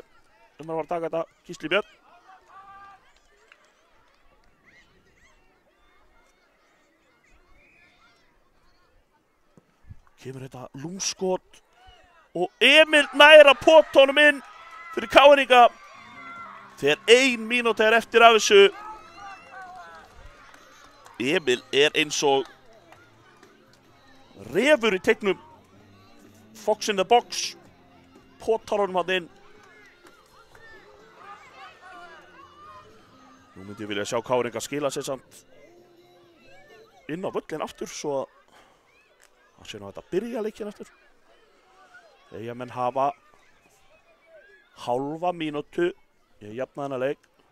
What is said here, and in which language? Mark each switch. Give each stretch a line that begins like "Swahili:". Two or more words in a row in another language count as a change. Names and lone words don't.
Icelandic: Var að taka þetta, Gísli Björn. Kemur þetta lúmskot og Emil nær að pota honum inn fyrir KR-inga. Þegar 1 mínúta er eftir af þessu. Emil er eins og refur í teiknum.
English: Fox in the box.
Icelandic: Potar honum hann inn. Nú myndi ég vilja sjá KR-inga skila sér samt inn á völlin aftur svo að sé nú þetta byrja leikinn aftur. Þegar menn hafa hálfa mínútu í að jafna þennan leik.